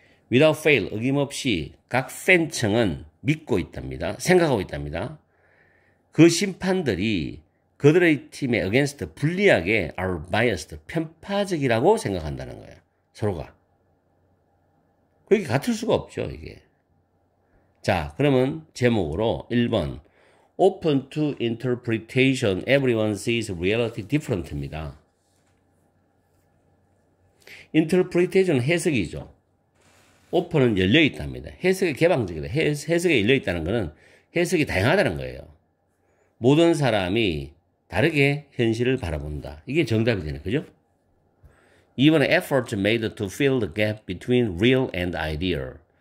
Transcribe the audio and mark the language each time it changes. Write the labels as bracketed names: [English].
[English] Without fail, [Korean] 어김없이 각 팬층은 믿고 있답니다. 생각하고 있답니다. 그 심판들이 그들의 팀에 [English] against [Korean] 불리하게 [English] are biased, [Korean] 편파적이라고 생각한다는 거예요. 서로가. 그게 같을 수가 없죠, 이게. 자, 그러면 제목으로 1번 [English] Open to interpretation, everyone sees reality different입니다. [Korean] interpretation 해석이죠. open은 열려있답니다. 해석이 개방적이다. 해석에 열려있다는 것은 해석이 다양하다는 거예요. 모든 사람이 다르게 현실을 바라본다. 이게 정답이 되네. 그죠? 2번에 [English] efforts made to fill the gap between real and ideal.